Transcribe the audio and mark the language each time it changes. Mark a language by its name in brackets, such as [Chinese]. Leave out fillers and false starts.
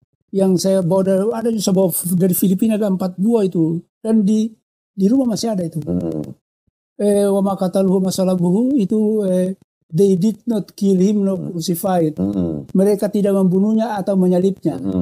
[Indonesian] Yang saya bawa dari Filipina, ada 4 buah itu. Dan di rumah masih ada itu. [Arabic] Wa ma qataluhu ma salabuhu [English] itu they did not kill him nor crucified. [Indonesian] Mereka tidak membunuhnya atau menyalibnya.